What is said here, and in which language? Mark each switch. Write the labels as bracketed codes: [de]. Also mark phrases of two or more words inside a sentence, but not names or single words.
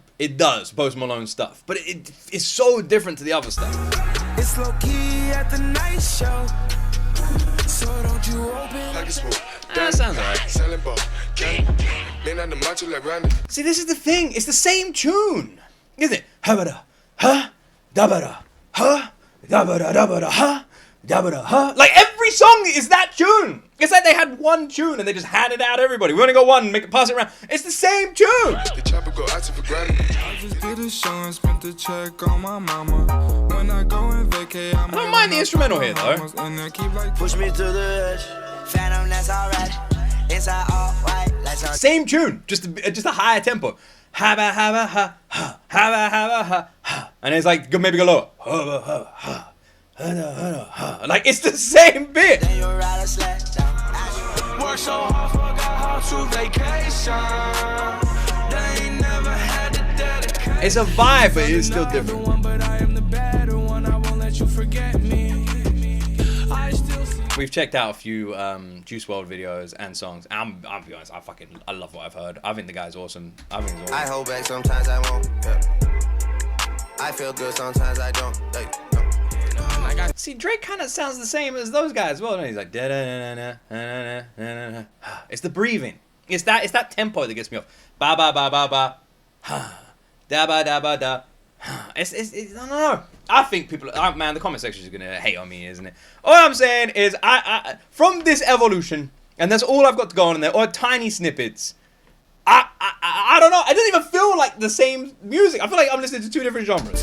[en] It does, Post Malone stuff. But it's so different to the other stuff. It's low key at the night show. So don't you open that sounds alright. See, this is the thing. It's the same tune. Isn't it? Habada, huh? Dabada, huh? Dabada, dabada, huh? Dabada, huh? Like, every song is that tune. It's like they had one tune and they just handed out everybody. We only got one, pass it around. It's the same tune. The chopper go out to for granted. I just did a show and spent the check on my mama. When I go and vacay, I don't mind the instrumental here though. Push me to the edge. Phantom, that's alright. Inside all white. Same tune, just a higher tempo. Haba haba ha ha haba haba ha ha, and it's like maybe go lower. Haba haba ha ha ha. Like, it's the same bit. Work so hard, forgot how to vacation. They ain't never had the dedication. It's a vibe, but it's still different. But I am the better one. I won't let you forget me. We've checked out a few Juice WRLD videos and songs. I'll be honest, I love what I've heard. I think the guy's awesome. I think he's awesome. I hold back sometimes I won't. Yeah. I feel good sometimes I don't. See, Drake kind of sounds the same as those guys as well. No, he's like da da da da da. It's the breathing. It's that tempo that gets me off. Ba ba ba ba ba. Ha. Da ba da ba da. It's I don't know. I think people, man, the comment section is gonna hate on me, isn't it? All I'm saying is, I from this evolution, and that's all I've got to go on in there, or tiny snippets. I don't know. I don't even feel like the same music. I feel like I'm listening to two different genres.